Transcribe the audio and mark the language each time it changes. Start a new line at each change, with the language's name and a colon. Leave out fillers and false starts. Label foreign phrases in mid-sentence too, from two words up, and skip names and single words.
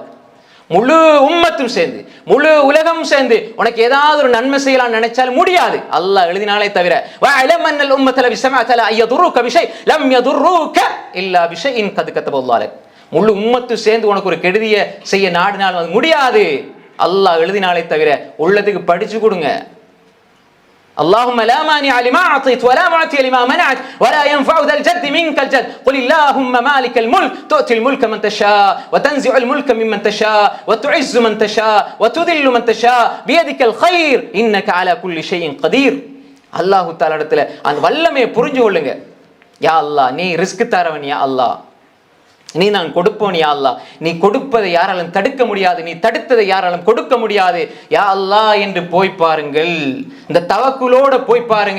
Tamil: முழு உம்மத்தும் சேர்ந்து, முழு உலகமும் சேர்ந்து உனக்கு ஏதாவது ஒரு நன்மை செய்யலாம் நினைச்சால் முடியாது, அல்லாஹ் எழுதினாலே தவிர.
Arabic: واعلم أن الأمة لو اجتمعت على يضروك بشيء لم يضروك إلا بشيء قد كتبه الله لك.
Tamil: முழு உம்மத்து சேர்ந்து உனக்கு ஒரு கெடுதியை செய்ய நாடினால் அது முடியாது. அல்லாஹ் எழுதினாலே தவிர உள்ளத்துக்கு படிச்சு கொடுங்க.
Arabic: اللهم لا مانع لما أعطيت ولا معطي لما منعت ولا ينفع ذا الجد منك الجد قل اللهم مالك الملك تؤتي الملك من تشاء وتنزع الملك ممن تشاء وتعز من تشاء وتذل من تشاء بيدك الخير إنك على كل شيء قدير.
Tamil: அல்லாஹ் தஆலா இடத்துல அந்த வல்லமையை புரிஞ்சு கொள்ளுங்க. யா அல்லாஹ், நீ ரிஸ்க் தரவன். யா அல்லாஹ், நீ நான் கொடுப்போன். யா அல்லாஹ், நீ கொடுப்பதை யாராலும் தடுக்க முடியாது, நீ தடுத்ததை யாராலும் கொடுக்க முடியாது. யா அல்லாஹ் என்று போய் பாருங்கள். இந்த தவக்குலோட போய் பாருங்க.